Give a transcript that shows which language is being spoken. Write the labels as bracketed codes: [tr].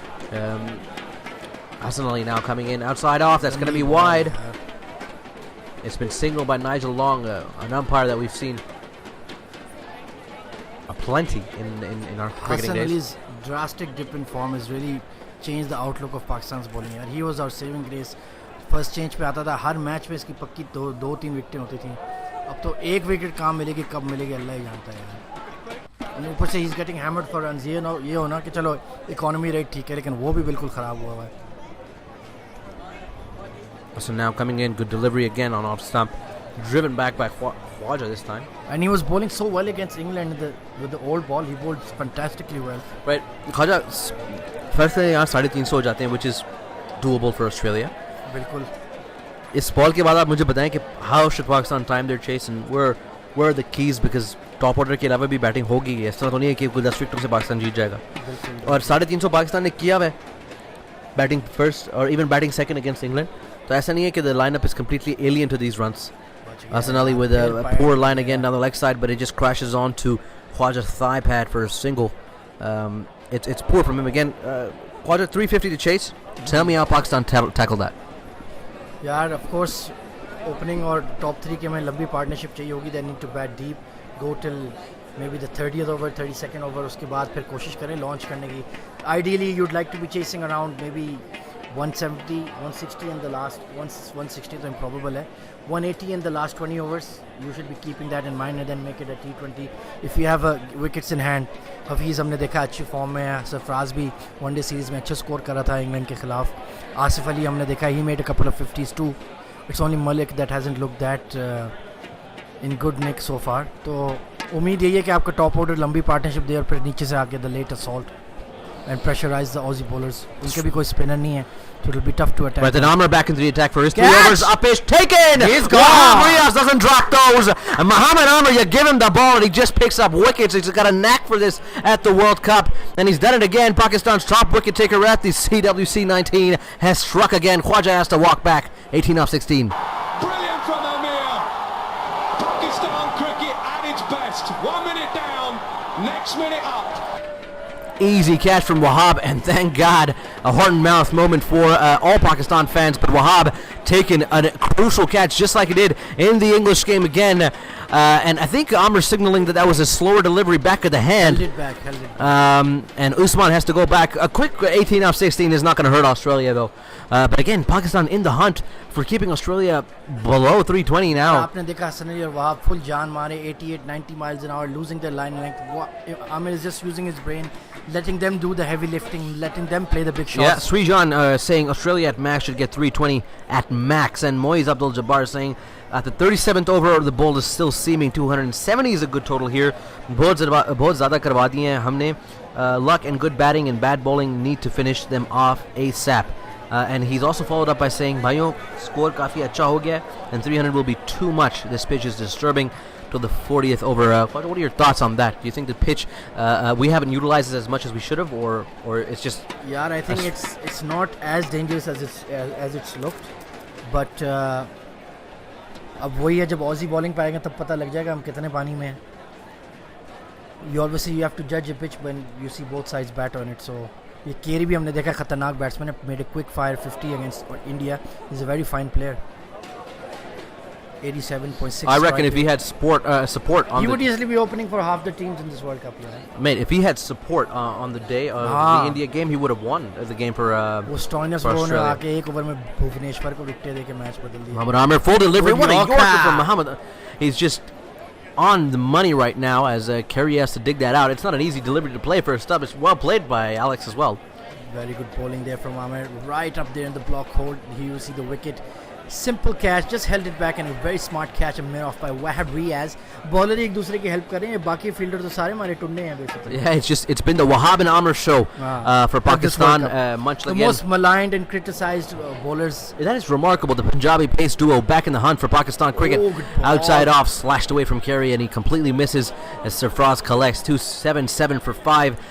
[en] Hassan Ali now coming in outside off. That's going to be wide. It's been signaled by Nigel Long, an umpire that we've seen plenty in our cricketing Hassan days. Ali's drastic dip in form has really changed the outlook of Pakistan's bowling. यार he was our saving grace. [hi] First change पे आता था, हर match में इसकी पक्की दो तीन विकेटें होती थी. अब तो एक विकेट कहाँ मिलेगी, कब मिलेगी, अल्लाह ही जानता है यार. ऊपर से he [en] Is getting hammered for runs. [hi] ये होना कि चलो इकोनॉमी रेट ठीक है, लेकिन वो भी बिल्कुल ख़राब हुआ है. [en] So now coming in, good delivery again on off stump, driven back by Khwaja this time. And he was bowling so well against England with the old ball. He bowled fantastically well. Right, Khwaja first [hi] यहाँ 350 हो जाते हैं, [en] which is doable for Australia. [hi] बिल्कुल. इस ball के बाद आप मुझे बताएं कि [en] how should Pakistan time their chase and where are the keys, [hi] because top order के अलावा भी बैटिंग होगी. इस तरह तो नहीं है कि 10 विकेटों से पाकिस्तान जीत जाएगा. और 350 पाकिस्तान ने किया है बैटिंग फर्स्ट और [en] Even batting second against England. [hi] तो ऐसा नहीं है कि [en] the lineup is completely alien to these runs. Hassan Ali with a poor line again down the leg side, but it just crashes on to Khwaja's thigh pad for a single. It's poor from him again. Khwaja 350 to chase. Tell me how Pakistan tackled that. [hi] यार of course opening और top 3 के में लंबी partnership चाहिए होगी. [en] They need to bat deep, go till maybe the 30th over, 32nd over. [hi] उसके बाद फिर कोशिश करें लॉन्च करने की. [en] Ideally you'd like to be chasing around maybe 170, 160 in the last 160 तो improbable है. 180 in the last 20 overs. You should be keeping that in mind and then make it a T20 if you have wickets in hand. [hi] Hafeez हमने देखा अच्छी form में है. सरफराज भी one day series में अच्छा स्कोर करा था इंग्लैंड के खिलाफ. आसिफ अली हमने देखा [en] he made a couple of 50s too. It's only Malik that hasn't looked that in good nick so far. [hi] तो उम्मीद यही है कि आपका टॉप ऑर्डर लंबी पार्टनरशिप दे और फिर नीचे से आके [en] the late assault and pressurize the Aussie bowlers. [hi] उनके भी कोई स्पिनर नहीं है, [en] so it'll be tough to attack. But then Amr back into the attack for his 3 Catch! overs. Up is taken. He's gone. Wahab Riaz doesn't drop those. And Muhammad Amr, you give him the ball and he just picks up wickets. He's got a knack for this at the World Cup, and he's done it again. Pakistan's top wicket taker at the CWC 19 has struck again. Khwaja has to walk back. 18 off 16. Brilliant from Amir. Pakistan cricket at its best. 1 minute down, next minute up. Easy catch from Wahab, and thank God, a heart and mouth moment for all Pakistan fans. But Wahab taking a crucial catch just like he did in the English game again. And I think Amr signaling that was a slower delivery back of the hand. Held it back. And Usman has to go back. A quick 18 off 16 is not going to hurt Australia though. But again, Pakistan in the hunt for keeping Australia below 320 now. [hi] आपने देखा हसन अली और Wahab full जान मारे 88-90 [en] miles an hour, losing their line length. Amir is just using his brain, letting them do the heavy lifting, letting them play the big shots. Yeah, Srijan saying Australia at max should get 320 at max, and Moiz Abdul Jabbar saying at the 37th over the ball is still seaming. 270 is a good total here. [hi] बहुत ज़्यादा करवा दिए हैं हमने. [en] Luck and good batting and bad bowling need to finish them off ASAP. And he's also followed up by saying, [hi] भाइयों score काफ़ी अच्छा हो गया, [en] and 300 will be too much. This pitch is disturbing till the 40th over. What are your thoughts on that? Do you think the pitch we haven't utilized it as much as we should have, or it's just? Yeah, I think it's not as dangerous as it's looked, [hi] but अब वही है, जब Aussie bowling पाएंगे तब पता लग जाएगा हम कितने पानी में हैं. [en] You obviously you have to judge a pitch when you see both sides bat on it. [hi] So ये केरी भी हमने देखा खतरनाक बैट्समैन है, [en] made a quick fire 50 against India. He's a very fine player. 87.6. I reckon if he had support on he the would easily be opening for half the teams in this World Cup. Yeah. mate, if he had support on the day of the India game, he would have won the game for [hi] वो Stoinis [en] for [hi] bro ने [en] Australia. [hi] आके एक over में भुवनेश्वर को wicket देके match बदल दिया. [en] Muhammad Amir, full delivery. With What a Yorker. Yorker from Muhammad. He's just on the money right now as Kerry has to dig that out. It's not an easy delivery to play for a stub. It's well played by Alex as well. Very good bowling there from Amir. Right up there in the block hold. Here you see the wicket. Simple catch, just held it back and a very smart catch and made off by Wahab Riaz. [hi] Bowler एक दूसरे की help कर रहे हैं, बाकी fielder तो सारे हमारे टुन्ने हैं basically. [en] Yeah, it's been the Wahab and Amr show for Pakistan. Much The like most maligned and criticized bowlers. that is remarkable. The Punjabi pace duo back in the hunt for Pakistan cricket. Oh, good ball. Outside off, slashed away from Carey, and he completely misses as Sarfraz collects 277 for 5.